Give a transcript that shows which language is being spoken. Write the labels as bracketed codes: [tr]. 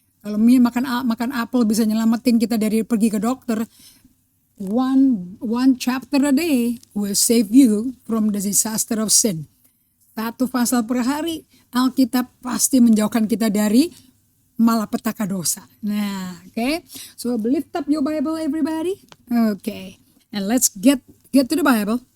[id] Kalau makan apel bisa nyelamatin kita dari pergi ke dokter. [en] One chapter a day will save you from the disaster of sin. [id] 1 pasal per hari, Alkitab pasti menjauhkan kita dari malapetaka dosa. Nah, okay. [en] So lift up your Bible everybody. Okay. And let's get to the Bible.